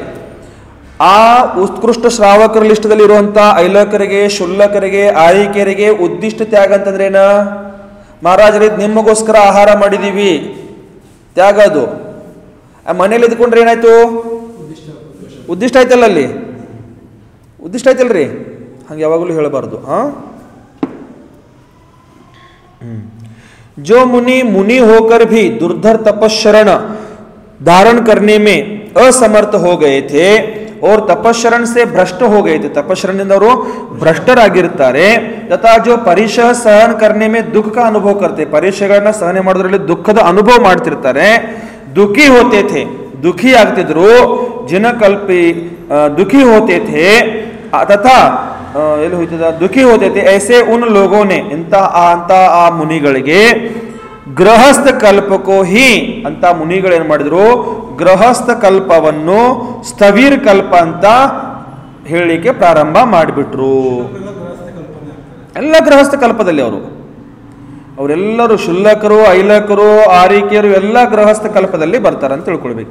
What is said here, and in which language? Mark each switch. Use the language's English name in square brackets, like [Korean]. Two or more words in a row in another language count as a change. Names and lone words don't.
[Kannada] ಆ ಉತ್ಕೃಷ್ಟ ಶ್ರಾವಕರ ಲಿಸ್ಟದಲ್ಲಿ ಇರುವಂತ ಐಲಕರಿಗೆ, ಶುಲ್ಲಕರಿಗೆ, ಆಯಿಕೆಯರಿಗೆ ಉದ್ದಿಷ್ಟ ತ್ಯಾಗ ಅಂತಂದ್ರೆ ಏನ? ಮಹಾರಾಜರೇ ನಿಮಗೋಸ್ಕರ ಆಹಾರ ಮಾಡಿದೀವಿ, ತ್ಯಾಗ ಅದು. ಮನೇಲಿ ಇದ್ಕೊಂಡ್ರೆ ಏನಾಯ್ತು? ಉದ್ದಿಷ್ಟ ಆಯ್ತಲ್ಲ, ಅಲ್ಲಿ ಉದ್ದಿಷ್ಟ ಆಯ್ತಲ್ರಿ. ಹಂಗೆ ಯಾವಾಗಲೂ ಹೇಳಬಾರ್ದು. [Hindi] जो मुनि होकर भी दुर्धर तपस्शरण धारण करने में असमर्थ हो गए थे और तपस्शरण से भ्रष्ट हो गए थे, [Kannada] तपस्शरणದಿಂದ ಅವರು ಭ್ರಷ್ಟರಾಗಿರ್ತಾರೆ. [Hindi] तथा जो परिशह सहन करने में दुख का अनुभव करते, [Kannada] ಪರಿಶಯಗಳನ್ನ ಸಹನೆ ಮಾಡೋದ್ರಲ್ಲಿ ದುಃಖದ ಅನುಭವ ಮಾಡ್ತಿರ್ತಾರೆ. [Hindi] दुखी होते थे, [Kannada] दुखी ಆಗ್ತಿದ್ರು. [Hindi] जिनकल्पी दुखी होते थे तथा दुखी होते थे ऐसे उन लोगों ने [Kannada] ಅಂತ ಆ ಮುನಿಗಳಿಗೆ ಗೃಹಸ್ಥ ಕಲ್ಪಕೋ ಹಿ ಅಂತ ಮುನಿಗಳು ಏನ್ ಮಾಡಿದ್ರು? ಗೃಹಸ್ಥ ಕಲ್ಪವನ್ನು ಸ್ಥವೀರ್ ಕಲ್ಪ ಅಂತ ಹೇಳಲಿಕ್ಕೆ ಪ್ರಾರಂಭ ಮಾಡಿಬಿಟ್ರು. ಎಲ್ಲ ಗೃಹಸ್ಥ ಕಲ್ಪದಲ್ಲಿ ಅವರೆಲ್ಲರೂ ಶುಲ್ಲಕರು, ಐಲಕರು, ಆರಿಕೆಯರು ಎಲ್ಲ ಗೃಹಸ್ಥ ಕಲ್ಪದಲ್ಲಿ ಬರ್ತಾರೆ ಅಂತ ತಿಳ್ಕೊಳ್ಬೇಕು.